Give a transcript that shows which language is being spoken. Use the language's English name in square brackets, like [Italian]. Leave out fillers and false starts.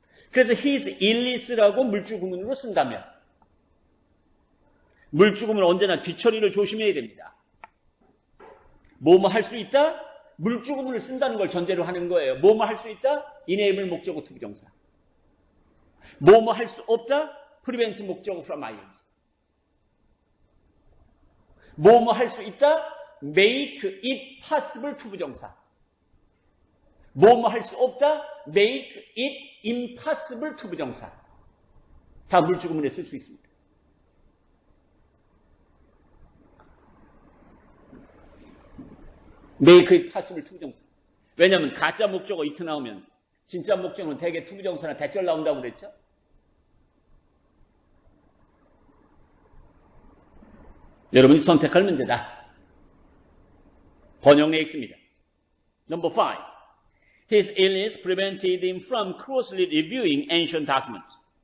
[Korean] 그래서 his illness라고 물주구문으로 쓴다면 물주구문은 언제나 뒤처리를 조심해야 됩니다. 뭐뭐 할 수 있다? 물주구문을 쓴다는 걸 전제로 하는 거예요. 뭐뭐 할 수 있다? enable 목적어 to 부정사. 뭐뭐 할 수 없다? prevent 목적어 from ing. 뭐뭐 할 수 있다? make it possible to 부정사. 뭐뭐 할 수 없다? make it impossible to 부정사. 다 물주구문에 쓸 수 있습니다. make it possible to 부정사. 왜냐하면 가짜 목적어 it 나오면 진짜 목적어는 대개 to 부정사나 대절 나온다고 그랬죠? 여러분이 선택할 문제다. 번역에 있습니다. [English] Number 5. His illness prevented him from closely reviewing ancient documents.